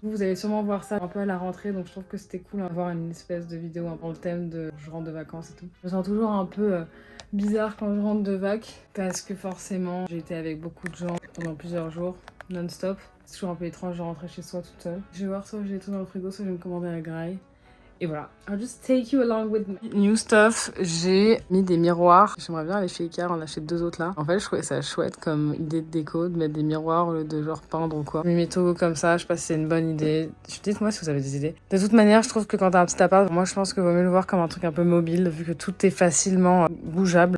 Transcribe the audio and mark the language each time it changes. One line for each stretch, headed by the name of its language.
French: Vous allez sûrement voir ça un peu à la rentrée, donc je trouve que c'était cool d'avoir une espèce de vidéo pour le thème de je rentre de vacances et tout. Je me sens toujours un peu bizarre quand je rentre de vac parce que forcément j'ai été avec beaucoup de gens pendant plusieurs jours non-stop. C'est toujours un peu étrange de rentrer chez soi toute seule. Je vais voir soit j'ai tout dans le frigo, soit je vais me commander à graille. Et voilà,
English: I'll just take you along with me. New stuff,
French: j'ai mis des miroirs. J'aimerais bien aller chez Ikea, en acheter 2 autres là. En fait, je trouvais ça chouette comme idée de déco, de mettre des miroirs au lieu de genre peindre ou quoi. J'ai mis mes togos comme ça, je sais pas si c'est une bonne idée. Dites-moi si vous avez des idées. De toute manière, je trouve que quand t'as un petit appart, moi je pense que vaut mieux le voir comme un truc un peu mobile, vu que tout est facilement bougeable.